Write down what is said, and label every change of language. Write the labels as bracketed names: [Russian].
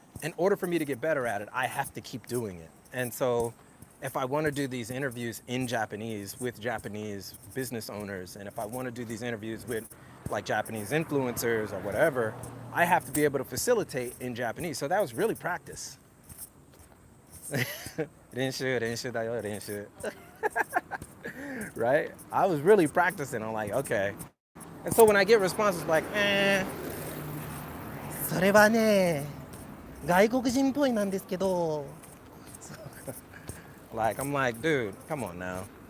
[English] In order for me to get better at it, I have to keep doing it. And so if I want to do these interviews in Japanese with Japanese business owners, and if I want to do these interviews with like Japanese influencers or whatever, I have to be able to facilitate in Japanese. So that was really practice. [Japanese] 練習だよ, 練習. [English] Right? I was really practicing. I'm like, okay. And so when I get responses like, [Japanese] それはね、外国人っぽいなんですけど. [English] Like, I'm like, dude, come on now.